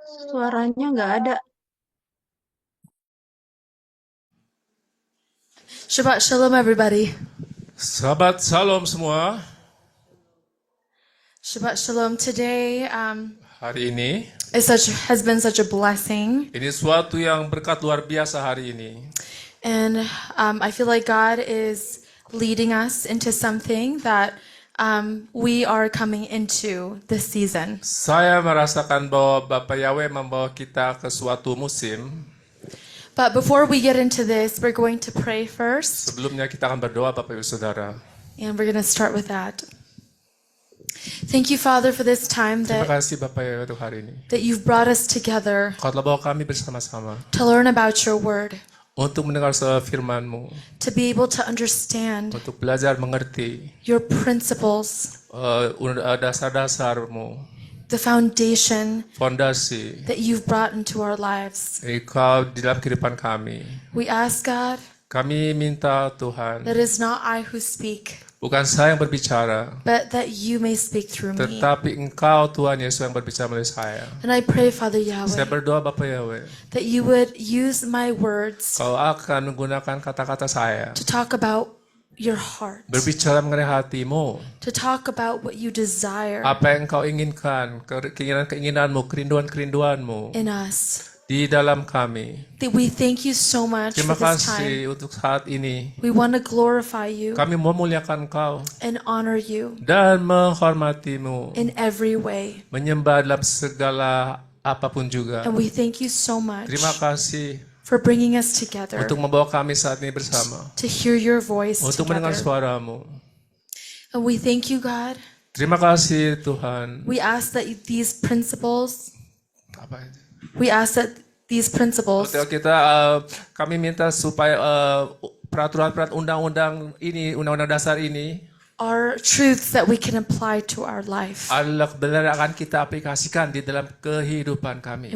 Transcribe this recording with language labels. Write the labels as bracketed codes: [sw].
[id] Suaranya nggak ada. [en] Shabbat Shalom, everybody. [id] Shabbat Shalom semua. [en] Shabbat Shalom. Today [id] Hari ini, [en] has been such a blessing, [id] ini suatu yang berkat luar biasa hari ini. [en] and I feel like God is leading us into something that we are coming into this season. [id] Saya merasakan bahwa Bapak Yahweh membawa kita ke suatu musim. [en] But before we get into this, we're going to pray first, [id] Sebelumnya kita akan berdoa Bapak Ibu Saudara. [en] and we're going to start with that. Thank you, Father, for this time [id] Terima [en] that [id] kasih Bapak Yahweh untuk hari ini. [en] you've brought us together [id] Kau telah bawa kami bersama-sama [en] to learn about your word, [id] untuk mendengar firman-Mu, [en] to be able to understand [id] untuk belajar mengerti [en] your principles, [id] dasar-dasar-Mu, [en] the foundation [id] fondasi [en] that you've brought into our lives. [id] Kau di dalam kehidupan kami. [en] We ask, God, [id] Kami minta Tuhan, [en] that it is not I who speak, [id] bukan saya yang berbicara, [en] but that you may speak through me. [id] tetapi Engkau Tuhan Yesus yang berbicara melalui saya. [en] And I pray, Father [id] Saya [en] Yahweh, [id] berdoa Bapak Yahweh, [en] that you would use my words [id] Kau akan menggunakan kata-kata saya, [en] to talk about your heart, [id] berbicara mengenai hatimu, [en] to talk about what you desire [id] apa yang Kau inginkan, keinginan-keinginanmu, kerinduan-kerinduanmu [en] in us. [id] di dalam kami. [en] That we thank you so much [id] Terima [en] for this time. [id] kasih untuk saat ini. [en] We want to glorify you [id] Kami memuliakan Kau [en] and honor you [id] dan menghormatimu, [en] in every way. [id] menyembah dalam segala apapun juga. [en] And we thank you so much [id] Terima kasih [en] for bringing us together [id] untuk membawa kami saat ini bersama, [en] to hear your voice [id] untuk mendengar [en] together. [id] suaramu. [en] And we thank you, God. [id] Terima kasih Tuhan. [en] We ask that these principles, [id] Apa itu? [en] we ask that these principles [id] Kami minta supaya peraturan-peraturan undang-undang ini, undang-undang dasar ini, [en] are truths that we can apply to our life. [id] adalah kebenaran yang akan kita aplikasikan di dalam kehidupan kami.